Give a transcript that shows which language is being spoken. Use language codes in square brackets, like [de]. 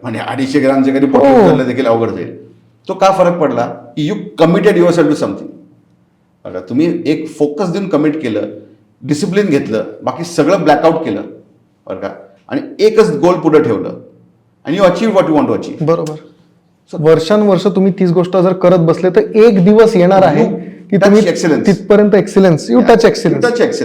[mr] म्हणजे 250 ग्रामचे कधी पोट देखील अवघड जाईल. तो का फरक पडला, की [en] You committed yourself to something. [mr] बघा. तुम्ही एक फोकस देऊन कमिट केलं, डिसिप्लिन घेतलं, बाकी सगळं ब्लॅकआउट केलं. बरं का. आणि एकच गोल पुढे ठेवलं आणि [en] You achieve what you want to achieve. [mr] बरोबर. वर्षानुवर्ष तुम्ही तीच गोष्ट जर करत बसले तर एक दिवस येणार आहे की तुम्ही तिथपर्यंत एक्सिलन्स, [en] You touch excellence.